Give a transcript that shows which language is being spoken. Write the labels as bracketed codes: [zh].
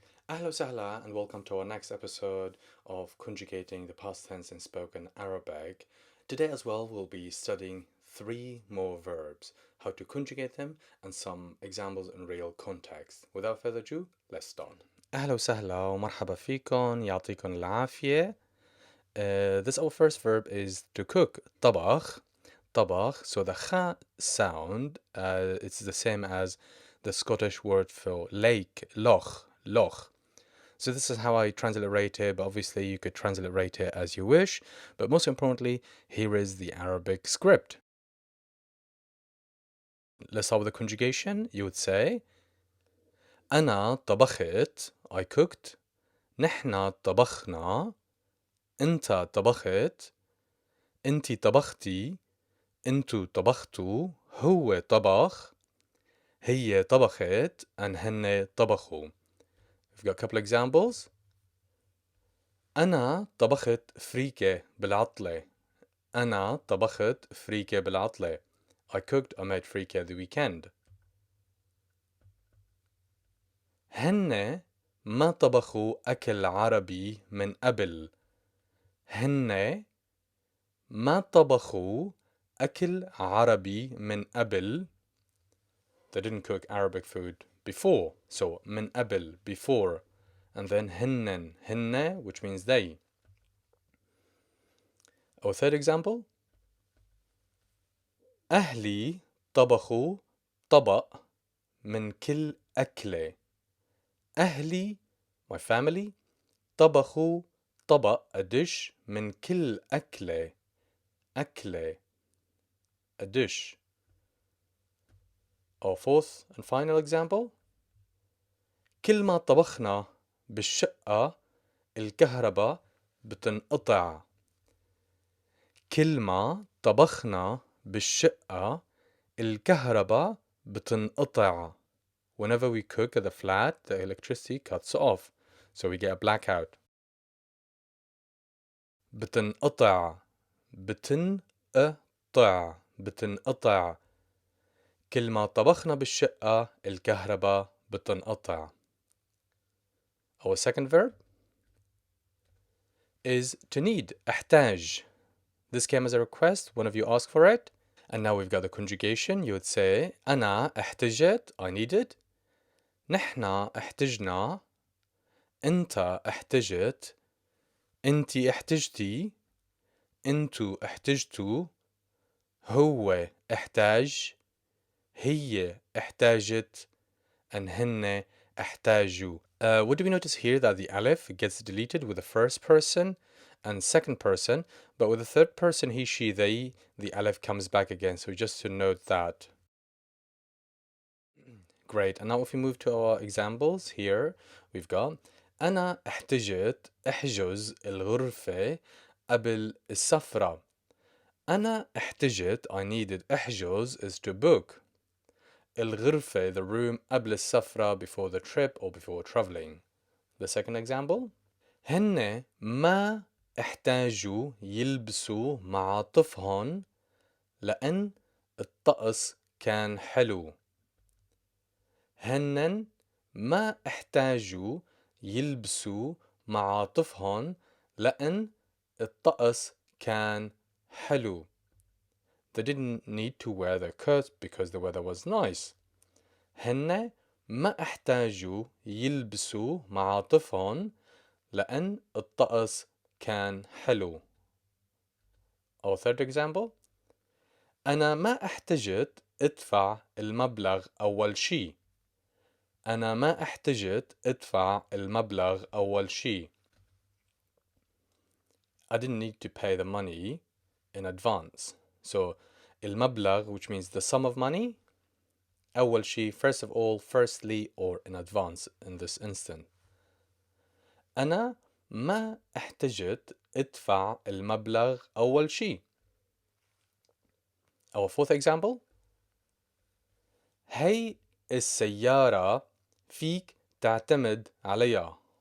[ar] Ahla sahla [en] and welcome to our next episode of conjugating the past tense in spoken Arabic. Today as well we'll be studying 3 more verbs, how to conjugate them and some examples in real context. Without further ado, let's start. [ar] أهلا وسهلا ومرحبا فيكم يعطيكم العافية. [en] This our first verb is to cook. [ar] طبخ. طبخ. [en] So the kha sound, it's the same as the Scottish word for lake, loch, loch. So this is how I transliterate it, but obviously you could transliterate it as you wish. But most importantly, here is the Arabic script. Let's start with the conjugation. You would say [ar] أنا طبخت, [en] I cooked. [ar] نحنا طبخنا, أنت طبخت. أنتي طبختي, أنتو طبختوا. هو طبخ, هي طبخت, and هن طبخوا. [en] We've got a couple examples. [ar] أنا طبخت فريكة بالعطلة. أنا طبخت فريكة بالعطلة. [en] I cooked or made فريكة the weekend. [ar] هن ما طبخوا أكل عربي من قبل. هن ما طبخوا أكل عربي من قبل. [en] They didn't cook Arabic food before. So [ar] من قبل, [en] before. And then هن, which means they. Our third example. [ar] أهلي طبخوا طبق من كل أكلة. أهلي, [en] my family, [ar] طبخوا طبق, [en] a dish, [ar] من كل أكلة. [en] أكلة, a dish. Our fourth and final example. [ar] كل ما طبخنا بالشقة الكهرباء بتنقطع. كل ما طبخنا بالشقة الكهرباء بتنقطع. [en] Whenever we cook at the flat, the electricity cuts off. So we get a blackout. [ar] بتنقطع. بتنقطع. بتنقطع. كل ما طبخنا بالشقة الكهرباء بتنقطع. [en] Our second verb is to need. أحتاج. This came as a request. One of you asked for it. And now we've got the conjugation. You would say [ar] أنا احتجت, [en] I needed. [ar] نحنا احتجنا. أنت احتجت. أنتي احتجتي. أنتو احتجتوا. هو احتاج. هي احتاجت. And هن احتاجوا. [en] What do we notice here? That the alif gets deleted with the first person and second person, but with the third person, he, she, they, the alif comes back again. So just to note that. Great. And now if we move to our examples here, we've got [ar] أنا احتجت احجز الغرفة قبل السفرة. أنا احتجت, [en] I needed, احجز is to book. الغرفة, the room, [ar] قبل السفرة, [en] before the trip or before traveling. The second example. [ar] هن ما احتاجوا يلبسوا معاطفهم لأن الطقس كان حلو. هن ما احتاجوا يلبسوا معاطفهم لأن الطقس كان حلو. [en] They didn't need to wear their coats because the weather was nice. [ar] هن ما احتاجوا يلبسوا معاطفهم لأن الطقس كان حلو. [en] Our third example. [ar] أنا ما احتجت ادفع المبلغ أول شي. أنا ما احتجت ادفع المبلغ أول شي. [en] I didn't need to pay the money in advance. So المبلغ, which means the sum of money. [ar] أول شي, [en] first of all, firstly, or in advance in this instant. [ar] أنا ما احتجت ادفع المبلغ أول شي. [en] Our fourth example. [ar] هي السيارة فيك تعتمد عليها.